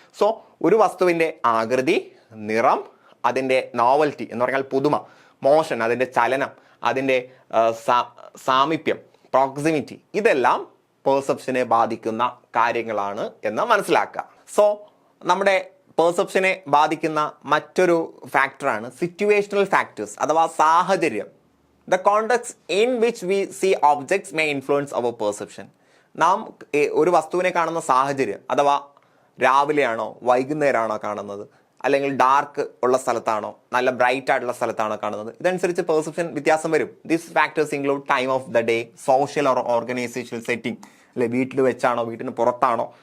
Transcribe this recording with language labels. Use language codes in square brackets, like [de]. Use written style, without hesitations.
[ml] So ഒരു വസ്തുവിൻ്റെ ആകൃതി, നിറം, അതിൻ്റെ നോവൽറ്റി എന്ന് പറഞ്ഞാൽ പുതുമ, മോഷൻ, അതിൻ്റെ ചലനം, അതിൻ്റെ സാമീപ്യം, പ്രോക്സിമിറ്റി, ഇതെല്ലാം പെർസെപ്ഷനെ ബാധിക്കുന്ന കാര്യങ്ങളാണ് എന്ന് മനസ്സിലാക്കുക. സോ നമ്മുടെ പെർസെപ്ഷനെ ബാധിക്കുന്ന മറ്റൊരു ഫാക്ടറാണ് സിറ്റുവേഷണൽ ഫാക്ടേഴ്സ് അഥവാ സാഹചര്യം. [en] The context in which we see objects may influence our perception. [ml] നാം ഒരു വസ്തുവിനെ കാണുന്ന സാഹചര്യം, അഥവാ രാവിലെയാണോ വൈകുന്നേരമാണോ കാണുന്നത്, അല്ലെങ്കിൽ ഡാർക്ക് ഉള്ള സ്ഥലത്താണോ നല്ല ബ്രൈറ്റ് ആയിട്ടുള്ള സ്ഥലത്താണോ കാണുന്നത്, ഇതനുസരിച്ച് പെർസെപ്ഷൻ വ്യത്യാസം വരും. [en] these factors include time of the day, social or organizational setting, [ml] അല്ലെ വീട്ടിൽ വെച്ചാണോ വീട്ടിന് പുറത്താണോ.